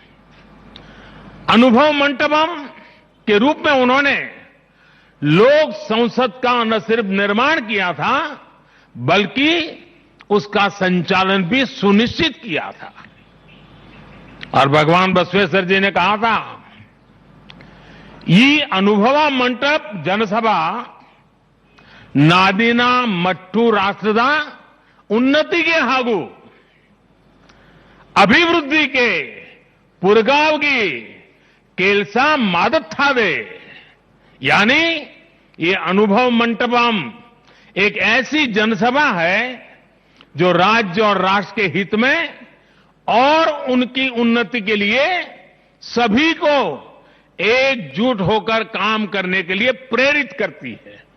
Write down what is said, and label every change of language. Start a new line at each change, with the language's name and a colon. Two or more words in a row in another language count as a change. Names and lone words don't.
Hindi: अनुभव मंटपम के रूप में उन्होंने लोक संसद का न सिर्फ निर्माण किया था बल्कि उसका संचालन भी सुनिश्चित किया था। और भगवान बसवेश्वर जी ने कहा था,
Kannada: ಈ ಅನುಭವ ಮಂಟಪ ಜನಸಭಾ ನಾಡಿನ ಮತ್ತು ರಾಷ್ಟ್ರದ ಉನ್ನತಿಗೆ ಹಾಗೂ ಅಭಿವೃದ್ಧಿಗೆ ಪುರಗಾವಗಿ ಕೆಲಸ ಮಾಡುತ್ತದೆ।
Hindi: यानी ये अनुभव मंटपम एक ऐसी जनसभा है जो राज्य और राष्ट्र के हित में और उनकी उन्नति के लिए सभी को एकजुट होकर काम करने के लिए प्रेरित करती है।